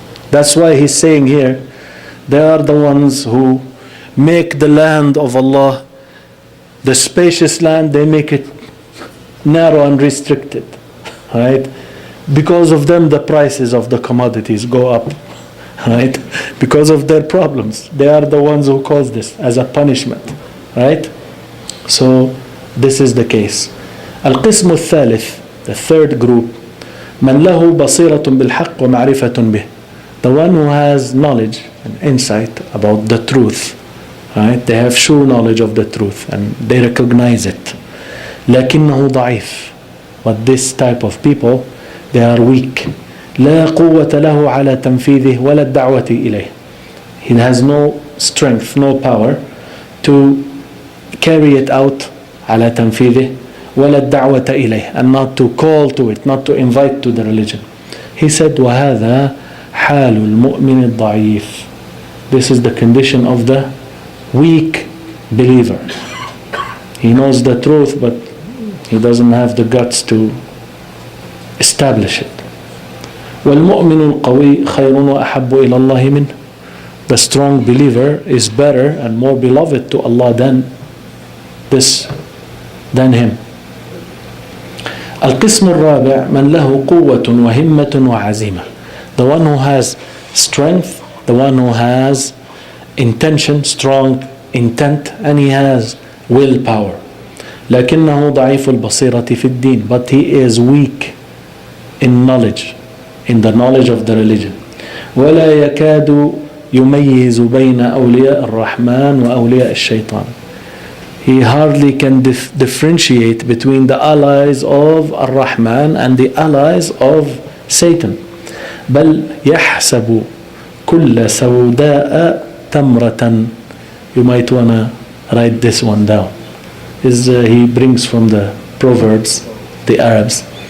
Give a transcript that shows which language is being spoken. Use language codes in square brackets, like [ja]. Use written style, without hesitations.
[en] That's why he's saying here, they are the ones who make the land of Allah, the spacious land, they make it narrow and restricted, right? Because of them, the prices of the commodities go up, right? Because of their problems. They are the ones who cause this as a punishment, right? So this is the case. [ar] القسم الثالث, [en] the third group, [ar] من له بصيرة بالحق ومعرفة به. [en] The one who has knowledge and insight about the truth, right? They have true knowledge of the truth and they recognize it. [ar] لكنه ضعيف. [en] But this type of people, they are weak. [ar] لا قوة له على تنفيذه ولا الدعوة إليه. [en] He has no strength, no power to carry it out [ar] على تنفيذه ولا الدعوة إليه, [en] and not to call to it, not to invite to the religion. He said [ar] وهذا حال المؤمن الضعيف. [en] This is the condition of the weak believer. He knows the truth, but he doesn't have the guts to establish it. [ar] والمؤمن القوي خير وأحب إلى الله منه. [en] The strong believer is better and more beloved to Allah than him. [ar] القسم الرابع من له قوة وهمة وعزيمة. [en] The one who has strength, the one who has intention, strong intent, and he has willpower. [ar] لكنه ضعيف البصيرة في الدين. [en] But he is weak in knowledge, in the knowledge of the religion. [ar] ولا يكاد يميز بين أولياء الرحمن وأولياء الشيطان. [en] He hardly can differentiate between the allies of Ar-Rahman and the allies of Satan. [ar] بل يحسب كل سوداء تمرة. [en] You might want to write this one down. He brings from the Proverbs, the Arabs.